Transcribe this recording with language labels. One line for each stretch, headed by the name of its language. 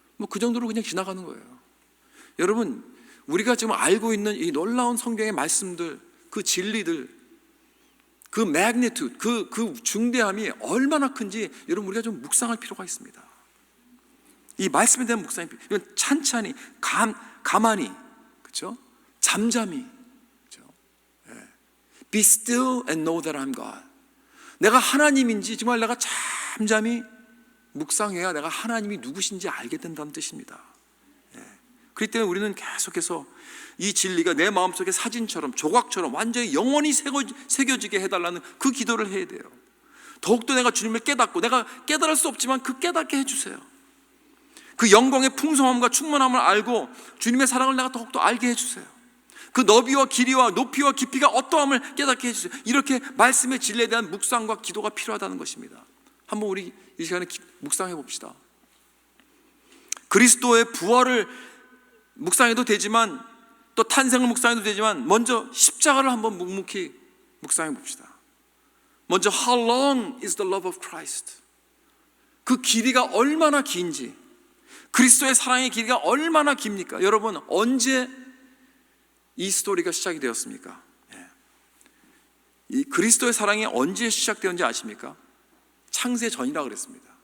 Korean: 그 정도로 그냥 지나가는 거예요. 여러분, 우리가 지금 알고 있는 이 놀라운 성경의 말씀들, 그 진리들, 그 magnitude, 그 중대함이 얼마나 큰지 여러분, 우리가 좀 묵상할 필요가 있습니다. 이 말씀에 대한 묵상이, 이건 찬찬히, 가만히, 그렇죠? 잠잠히, 그렇죠?
English: Be still and know that I'm God.
Korean: 내가 하나님인지 정말 내가 잠잠히 묵상해야 내가 하나님이 누구신지 알게 된다는 뜻입니다. 그렇기 때문에 우리는 계속해서 이 진리가 내 마음속에 사진처럼, 조각처럼 완전히 영원히 새겨지게 해달라는 그 기도를 해야 돼요. 더욱더 내가 주님을 깨닫고, 내가 깨달을 수 없지만 그 깨닫게 해주세요. 그 영광의 풍성함과 충만함을 알고 주님의 사랑을 내가 더욱더 알게 해주세요. 그 너비와 길이와 높이와 깊이가 어떠함을 깨닫게 해주세요. 이렇게 말씀의 진리에 대한 묵상과 기도가 필요하다는 것입니다. 한번 우리 이 시간에 묵상해 봅시다. 그리스도의 부활을 묵상해도 되지만, 또 탄생을 묵상해도 되지만, 먼저 십자가를 한번 묵묵히 묵상해 봅시다. 먼저
English: How long is the love of Christ?
Korean: 그 길이가 얼마나 긴지, 그리스도의 사랑의 길이가 얼마나 깁니까? 여러분, 언제 이 스토리가 시작이 되었습니까? 이 그리스도의 사랑이 언제 시작되었는지 아십니까? 창세 전이라고 그랬습니다.